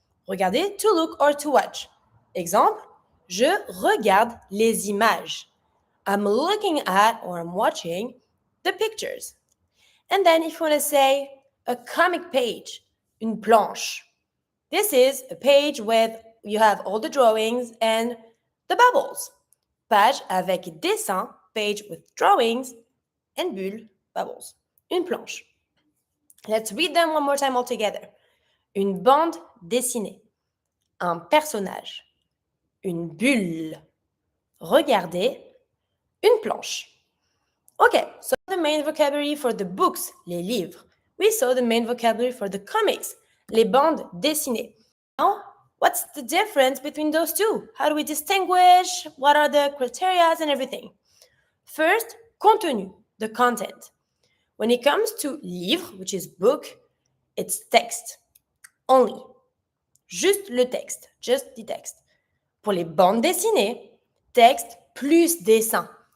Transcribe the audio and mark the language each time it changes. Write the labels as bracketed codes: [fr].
[fr] Regarder, [en] to look or to watch. [fr] Exemple, je regarde les images. [en] I'm looking at or I'm watching the pictures. And then if you want to say a comic page, une planche. This is a page with you have all the drawings and the bubbles. [fr] Page avec dessin, [en] page with drawings and bulle, bubbles. [fr] Une planche. [en] Let's read them one more time all together. [fr] Une bande dessinée. Un personnage. Une bulle. Regardez. Une planche. [en] Okay, so the main vocabulary for the books, les livres. We saw the main vocabulary for the comics, les bandes dessinées. Now, what's the difference between those two? How do we distinguish? What are the criteria and everything? First, contenu, the content. When it comes to livre, which is book, it's text only. [fr] Juste le texte, [en] just the text. [fr] Pour les bandes dessinées, texte plus dessin.